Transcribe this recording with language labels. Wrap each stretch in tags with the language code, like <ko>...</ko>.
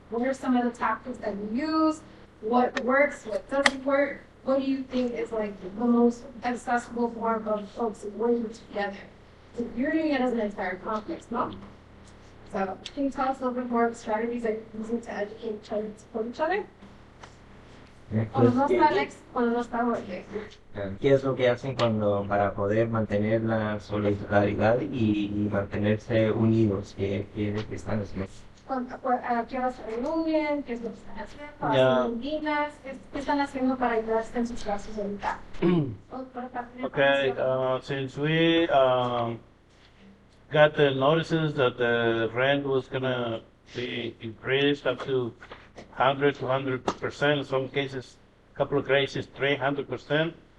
<en>What are some of the tactics that you use? What works? What doesn't work? What do you think is like the most accessible form of folks working together? So you're doing it as an entire complex, no? So can you tell us a little bit more of strategies that you're using to educate each other and support each other?</en> <es>Cuando no está Alex, cuando no está Jorge. ¿Qué es lo que hacen para poder mantener la solidaridad y mantenerse unidos? ¿Qué están haciendo? ¿A qué horas se reúnen? ¿Qué es lo que están haciendo? ¿Hacen dinas? ¿Qué están haciendo para ayudarse en sus casos ahorita?</es> <en>Okay, since we got the notices that the rent was gonna be increased up to 100 to 100%, in some cases, a couple of cases 300%.</en>